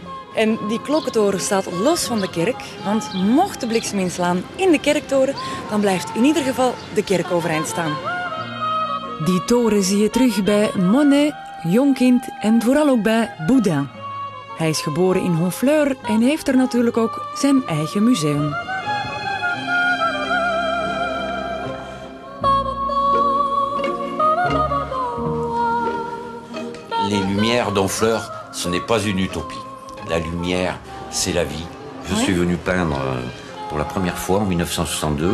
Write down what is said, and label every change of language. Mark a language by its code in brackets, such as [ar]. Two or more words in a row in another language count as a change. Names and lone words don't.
[nl] En die klokkentoren staat los van de kerk, want mocht de bliksem inslaan in de kerktoren, dan blijft in ieder geval de kerk overeind staan. Die toren zie je terug bij Monet, Jonkind en vooral ook bij Boudin. Hij is geboren in Honfleur en heeft er natuurlijk ook zijn eigen museum. [fr] Les lumières d'Honfleur, ce n'est pas une utopie. La lumière, c'est la vie. Je suis venu peindre pour la première fois en 1962.